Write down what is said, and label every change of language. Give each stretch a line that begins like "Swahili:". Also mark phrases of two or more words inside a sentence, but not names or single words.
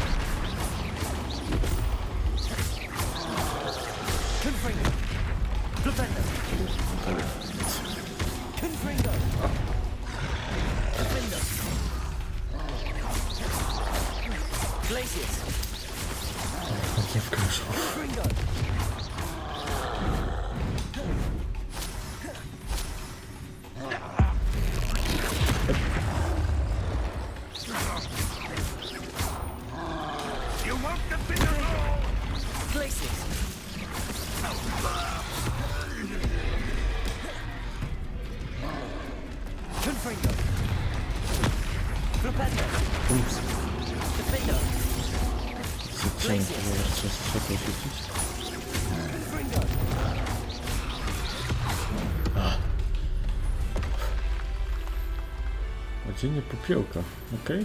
Polish: Confringo. Flipendo. Confringo. Defendo. Glacius. Nie wkrężą. Confringo.
English: You won't defeat us all!
Polish: Glacius. Confringo. Flipendo. Ups. Defendo. Trzeba świecić. Confringo. Odzienie popiołka. Okej.